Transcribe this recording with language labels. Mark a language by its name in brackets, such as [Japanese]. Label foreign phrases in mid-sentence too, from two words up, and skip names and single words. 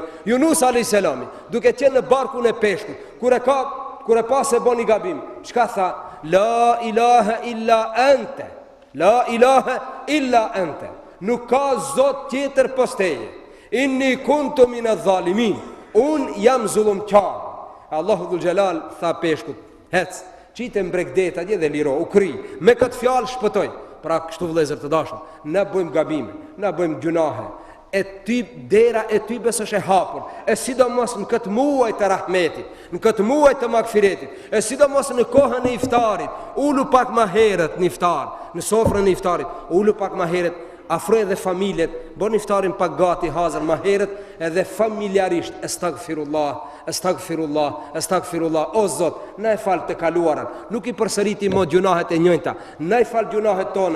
[Albanian] Yunus [Arabic] عليه السلام [Albanian] duke qenë në barkun e peshkut, kur e pa se boni gabim, çka tha? [Arabic] لا إله إلا أنت، لا إله إلا أنت, [Albanian] nuk ka zot tjetër pos teje. [Arabic] إني كنت من الظالمين, [Albanian] un jam zullumqar. [Arabic] الله ذو الجلال [Albanian] tha peshkut: "Hec, qitë mbregdet atje dhe liro, u kri." Me këtë fjalë shpëtoi. Pra kështu vëllezër të dashur, na bëjmë gabime, na bëjmë gjunahe. E ty dera e ty besosh e hapur. E sidomos në këtë muaj të rahmetit, në këtë muaj të magfiretit, e sidomos në kohën e iftarit, ulu pak më herët në iftar, në sofrën e iftarit, ulu pak më herët, afroj edhe familjet, bon iftarin pak gati hazër më herët, edhe familjarisht, estagfirullah, o Zot, na e fal të kaluarën, nuk i përsëriti mo gjunahet e njëjta, na i fal gjunahet tona.